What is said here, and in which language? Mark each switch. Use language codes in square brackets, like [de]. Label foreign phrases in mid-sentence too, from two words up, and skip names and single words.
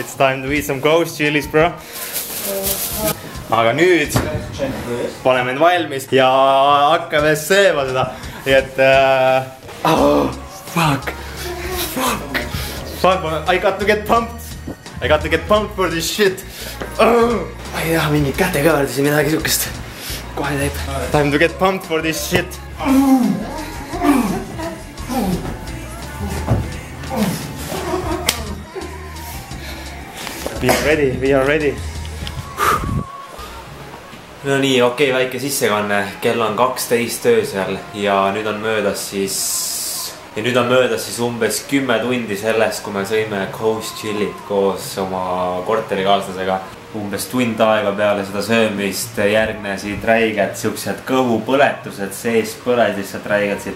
[en] It's time to eat some ghost chilies, bro. [et] Aga nüüd paneme end valmis ja hakkame sööma seda. Nii et fuck. [en] I got to get pumped for this shit. [et] Ma ei taha mingit kätekõverdusi, midagi siukest kohe teeb. [en] Time to get pumped for this shit. We are ready. [et] No nii, okei, väike sissekanne. Kell on 12 öösel ja nüüd on möödas siis umbes 10 tundi sellest, kui me sõime Coast Chillit koos oma korterikaaslasega. Umbes tund aega peale seda söömist järgnesid räiged siuksed kõhupõletused, sees põles lihtsalt räiged siit.